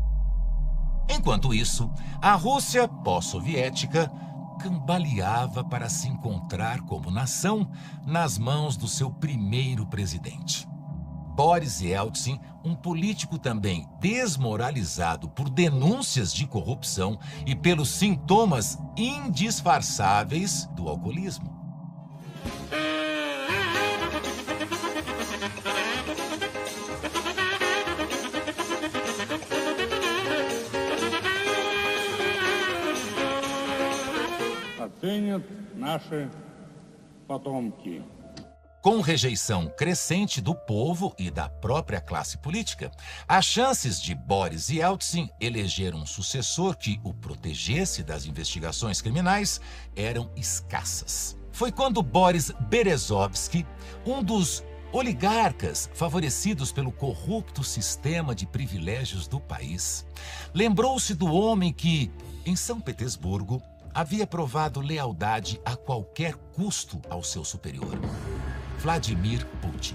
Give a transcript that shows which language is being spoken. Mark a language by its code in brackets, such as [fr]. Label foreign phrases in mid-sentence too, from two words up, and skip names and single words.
[pt] Enquanto isso, a Rússia pós-soviética cambaleava para se encontrar como nação nas mãos do seu primeiro presidente. Boris Yeltsin, um político também desmoralizado por denúncias de corrupção e pelos sintomas indisfarçáveis do alcoolismo. [ru] Оценят наши потомки. [pt] Com rejeição crescente do povo e da própria classe política, as chances de Boris Yeltsin eleger um sucessor que o protegesse das investigações criminais eram escassas. Foi quando Boris Berezovsky, um dos oligarcas favorecidos pelo corrupto sistema de privilégios do país, lembrou-se do homem que, em São Petersburgo, havia provado lealdade a qualquer custo ao seu superior, Vladimir Putin.